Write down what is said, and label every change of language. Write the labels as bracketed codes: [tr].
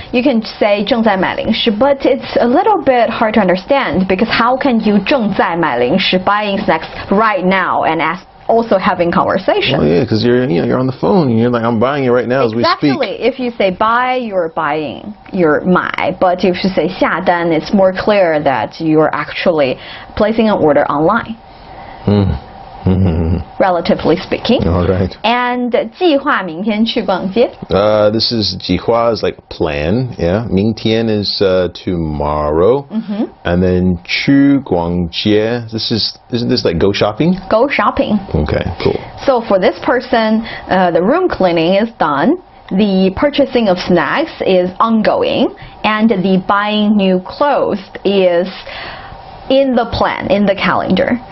[en] You can say [zh] 正在买零食, [en] but it's a little bit hard to understand because how can you 正在买零食 buying snacks right now and also having conversation? Well, yeah, because you're on the phone and you're like, I'm buying it right now as we speak. Exactly. If you say buy, you're buying, you're 买. But if you say 下单, it's more clear that you're actually placing an order online. Relatively speaking. All right. And [zh] 计划明天去逛街. [en] This is 计划 is like plan, yeah. 明天 is tomorrow. And then [zh] 去逛街, [en] isn't this like go shopping? Go shopping. Okay, cool. So for this person, the room cleaning is done. The purchasing of snacks is ongoing. And the buying new clothes is in the plan, in the calendar.